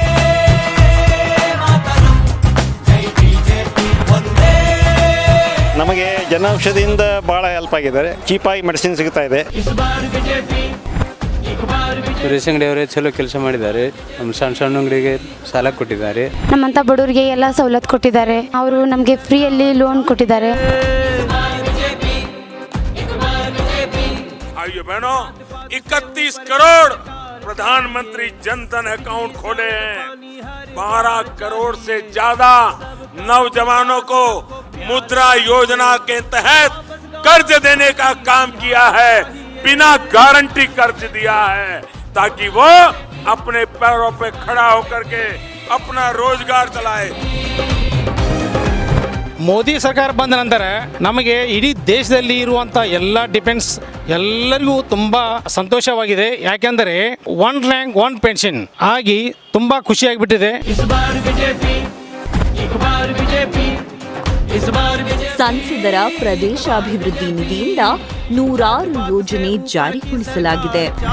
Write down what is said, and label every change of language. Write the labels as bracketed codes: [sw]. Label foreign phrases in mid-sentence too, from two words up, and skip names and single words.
[kn] ನಮಗೆ ಜನೌಷಧಿಯಿಂದ ಬಹಳ ಹೆಲ್ಪ್ ಆಗಿದ್ದಾರೆ. ಚೀಪಾಗಿ ಮೆಡಿಸಿನ್ ಸಿಗ್ತಾ ಇದೆ. ಸುರೇಶ್ ಅಂಗಡಿ ಅವರೇ ಚಲೋ ಕೆಲಸ ಮಾಡಿದ್ದಾರೆ. ನಮ್ಮ ಸಣ್ಣ ಅಂಗಡಿಗೆ ಸಾಲ ಕೊಟ್ಟಿದ್ದಾರೆ. ನಮ್ಮಂತ ಬಡವರಿಗೆ ಎಲ್ಲ ಸವಲತ್ತು ಕೊಟ್ಟಿದ್ದಾರೆ. ಅವರು ನಮಗೆ ಫ್ರೀಯಲ್ಲಿ ಲೋನ್ ಕೊಟ್ಟಿದ್ದಾರೆ. [hi] आइए बहनों, 31 करोड़ प्रधानमंत्री जन धन अकाउंट खोले हैं. 12 करोड़ से ज्यादा नौजवानों को मुद्रा योजना के तहत कर्ज देने का काम किया है. बिना गारंटी कर्ज दिया है ताकि वो अपने पैरों पे खड़ा होकर के अपना रोजगार चलाए. [kn] ಮೋದಿ ಸರ್ಕಾರ ಬಂದ ನಂತರ ನಮಗೆ ಇಡೀ ದೇಶದಲ್ಲಿ ಇರುವಂಥ ಎಲ್ಲ ಡಿಪೆಂಡ್ಸ್ ಎಲ್ಲರಿಗೂ ತುಂಬ ಸಂತೋಷವಾಗಿದೆ. ಯಾಕೆಂದರೆ 1 ರ್ಯಾಂಕ್ 1 ಪೆನ್ಷನ್ ಆಗಿ ತುಂಬ ಖುಷಿಯಾಗಿಬಿಟ್ಟಿದೆ. ಸಂಸದರ ಪ್ರದೇಶಾಭಿವೃದ್ಧಿ ನಿಧಿಯಿಂದ 100 ಯೋಜನೆ ಜಾರಿಗೊಳಿಸಲಾಗಿದೆ.